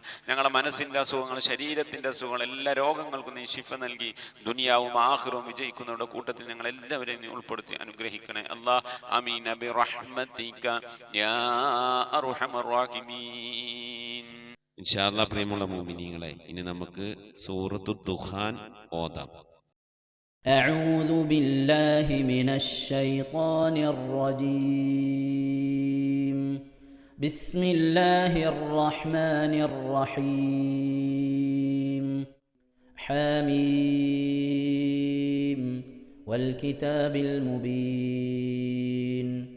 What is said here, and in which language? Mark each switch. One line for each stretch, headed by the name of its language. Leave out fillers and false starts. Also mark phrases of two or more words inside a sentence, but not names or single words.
Malayalam: ഞങ്ങളുടെ മനസ്സിൻ്റെ അസുഖങ്ങൾ, ശരീരത്തിൻ്റെ അസുഖങ്ങൾ, എല്ലാ രോഗങ്ങൾക്കും നീ ശിഫ നൽകി ദുനിയാവും ആഖിറവും വിജയിക്കുന്നവരുടെ കൂട്ടത്തിൽ ഞങ്ങൾ എല്ലാവരെയും നീ ഉൾപ്പെടുത്തി അനുഗ്രഹിക്കണേ അല്ലാ.
Arabic: آمين برحمتك يا أرحم الراحمين. إن شاء الله
Malayalam: പ്രിയമുള്ള മുഅ്മിനീങ്ങളെ, ഇനി നമുക്ക് സൂറത്തു ദുഖാൻ ഓതാം.
Arabic: أعوذ بالله من الشيطان الرجيم. بسم الله الرحمن الرحيم. حميم والكتاب المبين.